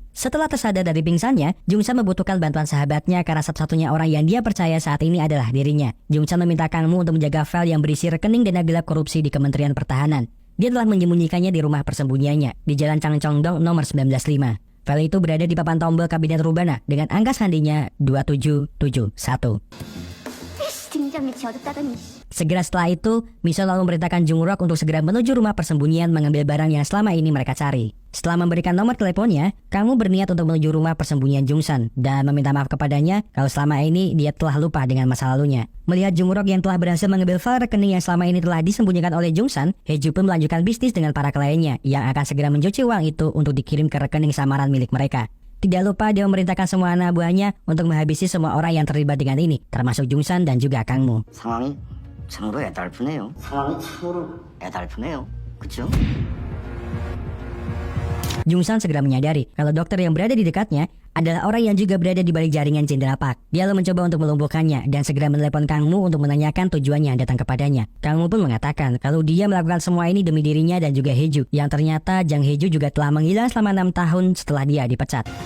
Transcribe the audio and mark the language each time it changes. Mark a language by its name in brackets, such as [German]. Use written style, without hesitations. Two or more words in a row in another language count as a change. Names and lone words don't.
[Indonesian] Setelah tersadar dari pingsannya, Jungsan membutuhkan bantuan sahabatnya karena satu-satunya orang yang dia percaya saat ini adalah dirinya. Jungsan meminta Kang Mu untuk menjaga file yang berisi rekening dana gelap korupsi di Kementerian Pertahanan. Dia telah menyembunyikannya di rumah persembunyiannya di Jalan Changcheongdong nomor 195. File itu berada di papan tombol kabinet Rubana dengan angka sandinya 2771. [Korean] 등장 밑이 어둡다더니. [Indonesian] Segera setelah itu, Mison lalu memerintahkan Jungrok untuk segera menuju rumah persembunyian mengambil barang yang selama ini mereka cari. Setelah memberikan nomor teleponnya, Kang Mu berniat untuk menuju rumah persembunyian Jungsan dan meminta maaf kepadanya kalau selama ini dia telah lupa dengan masa lalunya. Melihat Jungrok yang telah berhasil mengambil file rekening yang selama ini telah disembunyikan oleh Jungsan, Heju pun melanjutkan bisnis dengan para kliennya yang akan segera mencuci uang itu untuk dikirim ke rekening samaran milik mereka. Tidak lupa dia memerintahkan semua anak buahnya untuk menghabisi semua orang yang terlibat dengan ini, termasuk Jungsan dan juga Kang Mu. [Korean] 상황이 참으로 애달프네요. 상황이 참으로 애달프네요. 그쵸? [Indonesian] Jungsan segera menyadari kalau dokter yang berada di dekatnya adalah orang yang juga berada di balik jaringan Jenderal Park. Dia lalu mencoba untuk melumpuhkannya dan segera menelepon Kang Mu untuk menanyakan tujuannya datang kepadanya. Kang Mu pun mengatakan kalau dia melakukan semua ini demi dirinya dan juga Heju, yang ternyata Jang Heju juga telah menghilang selama 6 tahun setelah dia dipecat.